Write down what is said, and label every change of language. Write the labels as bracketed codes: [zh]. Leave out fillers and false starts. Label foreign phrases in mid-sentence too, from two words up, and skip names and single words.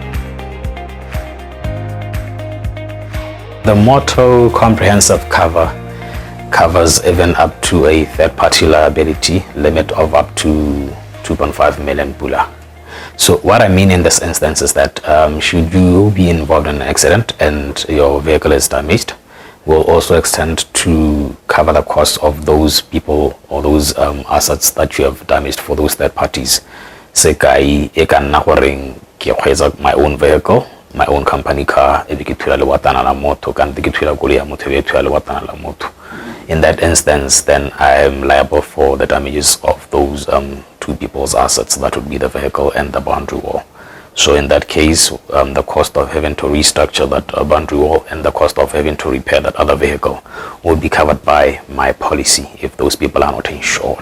[en] The motor comprehensive cover covers even up to a third-party liability limit of up to 2.5 million pula. So what I mean in this instance is that should you be involved in an accident and your vehicle is damaged, will also extend to cover the cost of those people or those assets that you have damaged for those third parties. [tn] Seka e ka nna gore ke kgweetsa [en] my own vehicle, my own company car, [tn] e be ke thula le watana la motho kan ke thula koloi ya motho e thula le watana la motho. [en] In that instance, then I am liable for the damages of those two people's assets. That would be the vehicle and the boundary wall. So in that case, the cost of having to restructure that boundary wall and the cost of having to repair that other vehicle will be covered by my policy if those people are not insured.